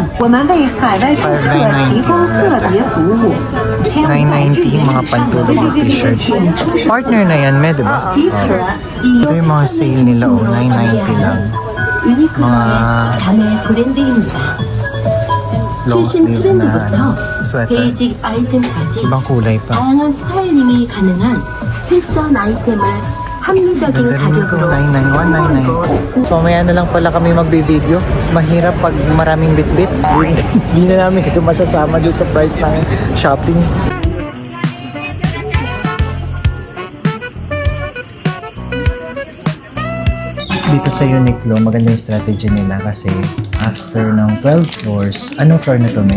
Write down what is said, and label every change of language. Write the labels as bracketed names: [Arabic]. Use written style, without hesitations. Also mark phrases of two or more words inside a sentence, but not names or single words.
[Filipino] 5,990 mga pantulog na t-shirt. Partner na yan, me, diba? Ito yung mga sale nila, oh. 990 lang. Mga [English] long sleeve [Filipino] na sweater. [Korean] 베이직 아이템까지 [Filipino] Ibang kulay pa. [Korean] 다양한 스타일링이 가능한 패션 아이템을 합리적인 가격으로 [Filipino] 99199. So mamaya na lang pala kami magbe-video. Mahirap pag maraming bitbit. Hindi na namin ito masasama dun sa price ng shopping. Dito sa Uniqlo, maganda yung strategy nila kasi after ng 12 floors, anong floor na to, me?